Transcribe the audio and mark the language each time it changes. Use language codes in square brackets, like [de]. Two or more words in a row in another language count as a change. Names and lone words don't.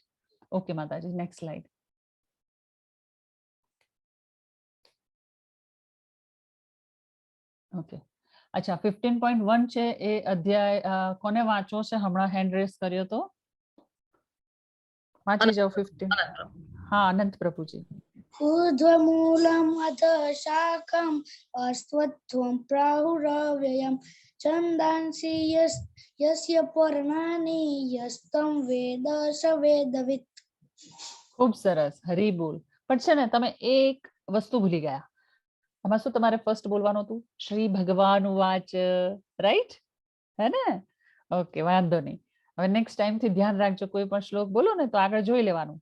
[gu] ઓકે માતાજી, [en] next slide. [gu] ઓકે, અચ્છા, 15.1 છે એ અધ્યાય કોને વાંચવો છે? હમણાં [en] hand raise [gu] કર્યો તો વાંચી જાઓ. 15. હા, અનંત પ્રભુજી. [sa] ऊर्ध्वमूलम् अधः शाखम् अश्वत्थं प्राहुरव्ययम् छन्दांसि यस्य पर्णानि यस्तं वेद स वेदवित्. [gu] ખૂબ સરસ, હરી બોલ. પણ છે ને તમે એક વસ્તુ ભૂલી ગયા. આમાં શું તમારે ફર્સ્ટ બોલવાનું હતું? [sa] श्री भगवान वाच, [gu] રાઈટ? હે ને? ઓકે, વાંધો નહીં. હવે [en] next time [gu] થી ધ્યાન રાખજો, કોઈ પણ શ્લોક બોલો ને તો આગળ જોઈ લેવાનું.